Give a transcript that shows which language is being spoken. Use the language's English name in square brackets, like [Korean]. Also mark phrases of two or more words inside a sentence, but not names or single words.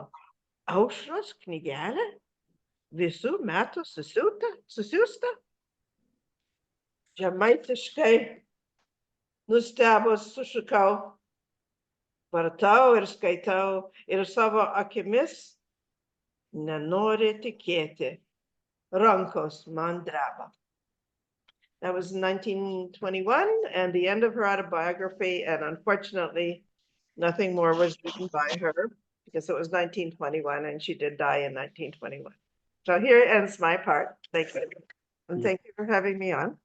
[Lithuanian] Aušros knygelė, visų metų susiųsta. Žemaitiškai nustebus sušukau, vartau ir skaitau ir savo akimis nenori tikėti. Rankos man dreba. [English] That was 1921 and the end of her autobiography. And unfortunately, nothing more was written by her because it was 1921 and she did die in 1921. So here ends my part. Thank you. And thank you for having me on.